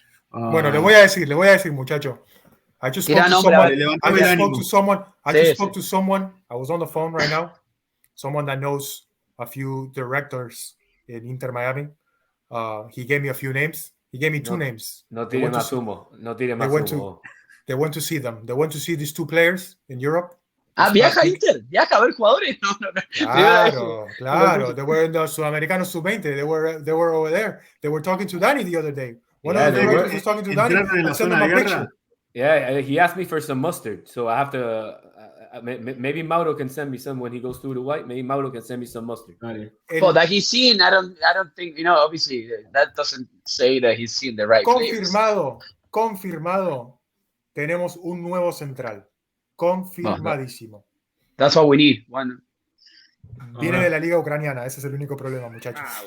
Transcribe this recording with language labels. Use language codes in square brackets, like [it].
[es] Bueno, le voy a decir, muchacho. [en] I just spoke to someone. I was on the phone right now. Someone that knows a few directors in Inter Miami. He gave me a few names. He gave me 2 names. [es] No tire más humo. [en] They went to see them. They went to see these 2 players in Europe. [es] Viaja a ver jugadores. [en] Claro. They were in the Sudamericano Sub-20. They were over there. They were talking to Danny the other day. One of the directors was talking to Danny and sent him a picture. Yeah, he asked me for some mustard, so I have to. Maybe Mauro can send me some when he goes through the white. Maybe Mauro can send me some mustard. Well, that he's seen, I don't think, obviously that doesn't say that he's seen the right players. [es] Confirmado. Tenemos un nuevo central. Confirmadísimo. [en] That's what we need. One. [es] Viene de la liga ucraniana. Ese es el único problema, muchachos.